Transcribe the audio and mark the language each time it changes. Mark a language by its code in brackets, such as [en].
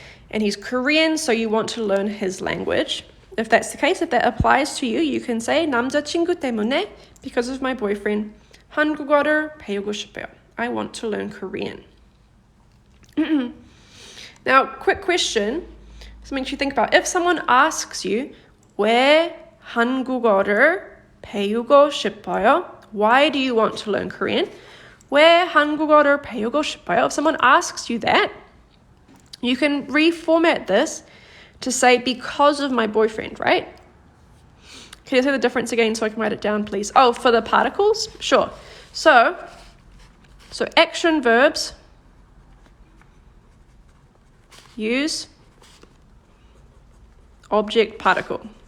[en] And he's Korean, so you want to learn his language. If that's the case, if that applies to you, you can say [ko] 남자친구 때문에, [en] because of my boyfriend, [ko] 한국어를 배우고 싶어요. [en] I want to learn Korean. Now, quick question, something to think about. If someone asks you, [ko] 왜 한국어를 배우고 싶어요? [en] Why do you want to learn Korean? [ko] 왜 한국어를 배우고 싶어요? [en] If someone asks you that, you can reformat this to say because of my boyfriend, right? Can you say the difference again so I can write it down, please? Oh, for the particles? Sure. So action verbs use object particle.